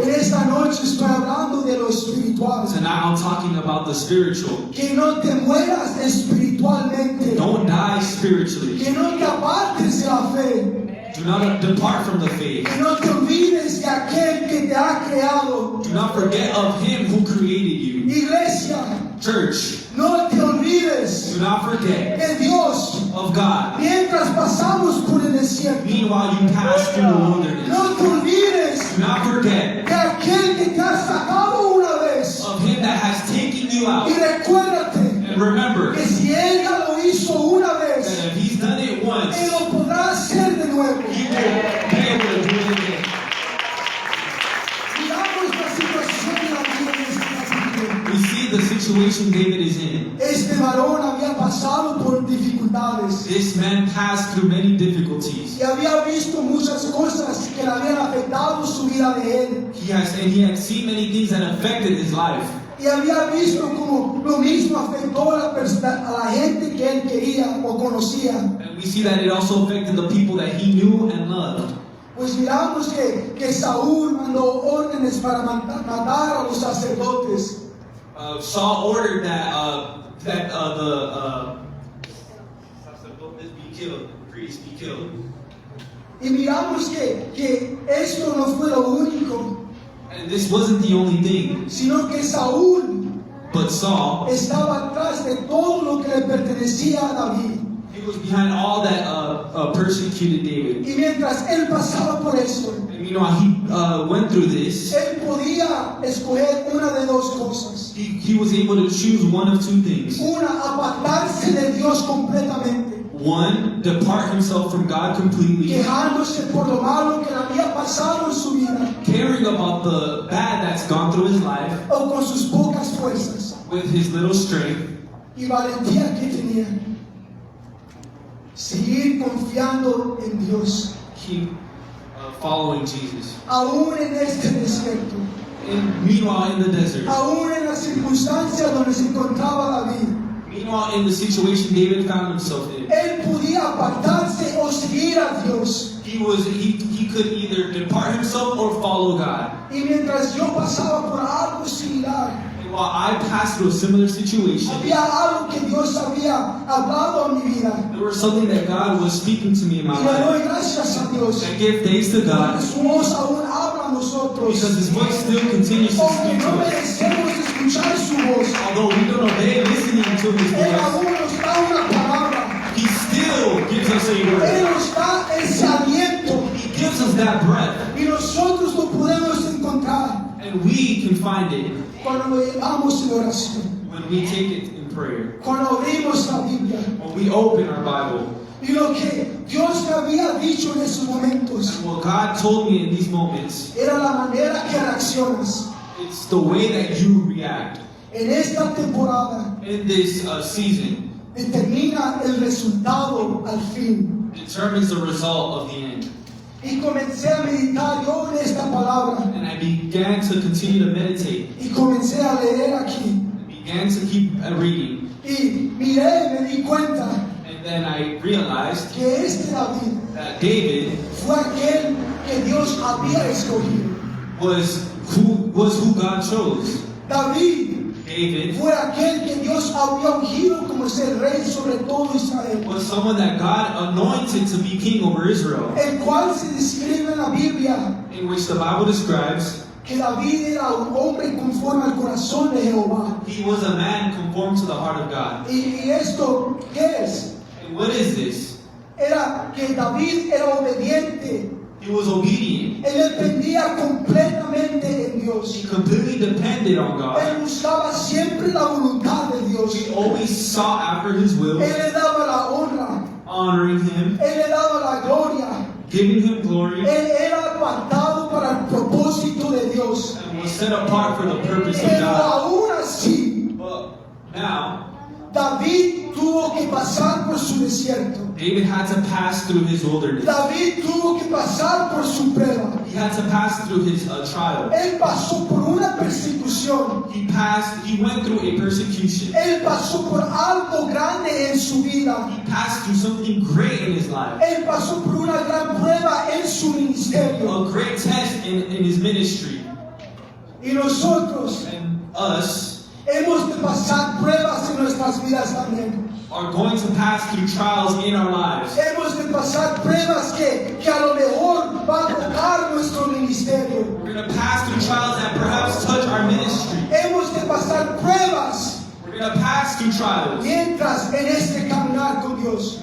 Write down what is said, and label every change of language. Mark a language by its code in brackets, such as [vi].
[es] En esta noche estoy hablando de lo espiritual. [en] Tonight I'm talking about the spiritual. [es] Que no te mueras espiritualmente. [en] Don't die spiritually. [es] Que no te apartes de la fe. [en] Do not depart from the faith. [es] Que no te olvides de aquel que te ha creado. [en] Do not forget of Him who created you. [es] Iglesia, [en] Church, [es] no te olvides [en] do not forget [es] de Dios [en] of God. [es] mientras pasamos por el desierto. [en] Meanwhile, you pass through the wilderness. [es] No te olvides [en] Do not forget [es] de aquel que te ha sacado una vez. [en] of Him that has taken you [es] Y [en] out. [es] recuérdate [en] And remember [es] que si ella lo hizo una [en] that [es] vez, [en] if He's done it once, [es] Él lo podrá hacer de nuevo. [en] He will be able to do it again. [es] Miramos la situación de la vida de este capítulo. [en] We see the situation David is in. [es] Este varón había pasado por dificultades [en] This man passed through many difficulties. [es] y había visto muchas cosas que le habían afectado su vida de él. [en] He had seen many things that affected his life. [es] Y había visto como lo mismo afectó a la gente que él quería o conocía. [en] And we see that it also affected the people that he knew and loved. [es] Pues miramos que Saúl mandó órdenes para matar a los sacerdotes. [en] Saul ordered that the sacerdotes be killed, priests be killed. [es] Y miramos que esto no fue lo único, [en] And this wasn't the only thing, [es] sino que Saúl [en] but Saul, [es] estaba atrás de todo lo que le pertenecía a David. [en] he was behind all that persecuted David. [es] Y mientras él pasaba por eso, [en] And meanwhile, he went through this. [es] él podía escoger una de dos cosas. [en] He was able to choose one of two things. [es] Una, apartarse de Dios completamente, [en] One, depart himself from God completely, [es] quejándose por lo malo que le había pasado en su vida [en] caring about the bad that's gone through his life [es] o con sus pocas fuerzas [en] with his little strength, [es] y valentía que tenía. Seguir confiando en Dios, [en] keep following Jesus. [es] aún en este desierto, [en] And meanwhile, in the desert, [es] aún en las circunstancias donde se encontraba David, [en] meanwhile, in the situation David found himself in, [es] él podía apartarse o seguir a Dios. [en] he could either depart himself or follow God. [es] Y mientras yo pasaba por algo similar, [en] And while I passed through a similar situation, [es] había algo que Dios había hablado a mi vida. [en] there was something that God was speaking to me in my [es] Y le doy [en] life. [es] gracias a Dios. [en] I give thanks to God [es] Su voz aún habla a nosotros. [en] because His voice still continues to [es] Aunque [en] speak to [es] no [en] us. [es] merecemos escuchar su voz, [en] Although we don't obey listening to His [es] Él [en] voice, [es] aún nos da una palabra. [en] He still gives us a [es] Él [en] word. [es] nos da ese aliento. [en] He gives us that breath, [es] Y nosotros lo podemos encontrar [en] and we can find it [es] cuando lo llevamos en oración. [en] when we take it in prayer, [es] Cuando abrimos la Biblia. [en] when we open our Bible. [es] Y lo que Dios me había dicho en esos momentos [en] And what God told me in these moments, [es] era la manera que reaccionas. [en] it's the way that you react [es] En esta temporada [en] in this season [es] determina el resultado al fin. [en] determines the result of the end. [es] Y comencé a meditar yo en esta palabra. [en] And I began to continue to meditate, [es] Y comencé a leer aquí. [en] began to keep reading, [es] Y miré, me di cuenta [en] and then I realized [es] que este David [en] that David [es] fue aquel que Dios había escogido. [en] was who God chose. [es] David fue aquel que Dios había ungido como ser rey sobre todo Israel. [en] Was someone that God anointed to be king over Israel, [es] El cual se describe en la Biblia [en] in which the Bible describes [es] que David era un hombre conforme al corazón de Jehová. [en] he was a man conformed to the heart of God. [es] ¿Y esto qué es? [en] And what is this? [es] era que David era obediente. [en] He was obedient. [es] Él dependía completamente en Dios. [en] He completely depended on God. [es] Él buscaba siempre la voluntad de Dios. [en] He always sought after His will, [es] Él le daba la honra. [en] honoring Him, [es] Él le daba la gloria. [en] giving Him glory, [es] Él era apartado para el propósito de Dios. [en] and was set apart for the purpose of [es] Pero [en] God. [es] aún así, [en] But now, [es] David tuvo que pasar por su desierto. [en] David had to pass through his wilderness. [es] David tuvo que pasar por su prueba. [en] He had to pass through his trial. [es] Él pasó por una persecución. [en] He went through a persecution. [es] Él pasó por algo grande en su vida. [en] He passed through something great in his life. [es] Él pasó por una gran prueba en su ministerio. [en] A great test in his ministry. [es] Y nosotros [en] And us [es] hemos de pasar pruebas en nuestras vidas también. [en] are going to pass through trials in our lives. [es] Hemos de pasar pruebas que a lo mejor va a tocar nuestro ministerio. [en] We're going to pass through trials that perhaps touch our ministry. [es] Hemos de pasar pruebas [en] We're going to pass through trials. [es] mientras en este caminar con Dios.